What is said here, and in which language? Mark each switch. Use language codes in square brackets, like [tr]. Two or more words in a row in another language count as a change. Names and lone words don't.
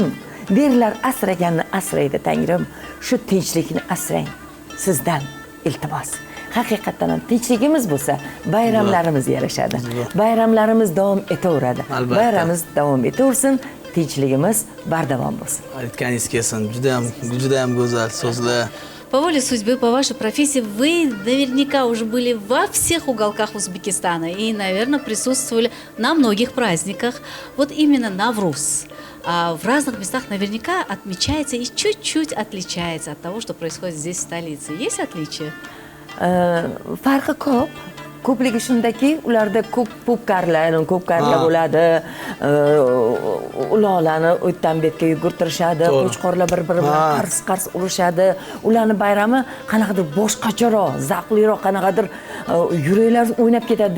[uz] Berlar asraganni asraydi Tangrim. Shu tinchlikni asrang sizdan iltimos. Haqiqatan ham tinchligimiz bo'lsa, bayramlarimiz yarashadi. Bayramlarimiz davom etaveradi. Bayramimiz davom etaversin, tinchligimiz bardavom bo'lsin. Aytganingiz kelsin. Juda ham go'zal so'zlar. [ru] По воле судьбы, по вашей профессии, вы наверняка уже были во всех уголках Узбекистана и, наверное, присутствовали на многих праздниках. Вот именно Навруз в разных местах наверняка отмечается и чуть-чуть отличается от того, что происходит здесь, в столице. Есть отличия? [uz] Farqi ko'p. Ko'pligi shundaki, ularda ko'p ko'pkarlar bo'ladi. Ularni o'tdan betga yugurtirishadi, qo'chqorlar bir-biri bilan qars-qars urishadi. Ularning bayrami qanaqadir boshqacharoq, zavqliroq, qanaqadir yuraklar o'ynab ketadi.